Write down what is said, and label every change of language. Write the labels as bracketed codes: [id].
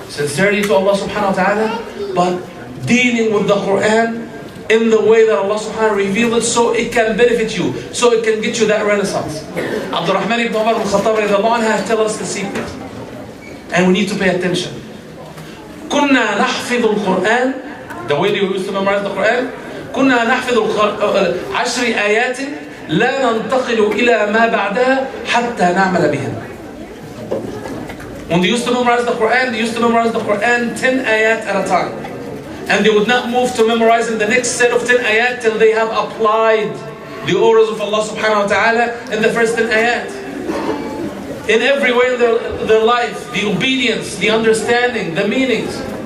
[en] Sincerity to Allah subhanahu wa ta'ala, but dealing with the Quran in the way that Allah subhanahu wa ta'ala revealed it, so it can benefit you, so it can get you that renaissance. Abdurrahman ibn Umar al-Khattab has tell us the secret. And we need to pay attention. [ar] كنا نحفظ القرآن, [en] the way they used to memorize the Quran, [ar] كنا نحفظ 10 آيات لا ننتقل إلى ما بعدها حتى نعمل بهن. [en] When they used to memorize the Quran, they used to memorize the Quran 10 ayat at a time. And they would not move to memorizing the next set of 10 ayat till they have applied the orders of Allah subhanahu wa ta'ala in the first 10 ayat. In every way in their life, the obedience, the understanding, the meanings.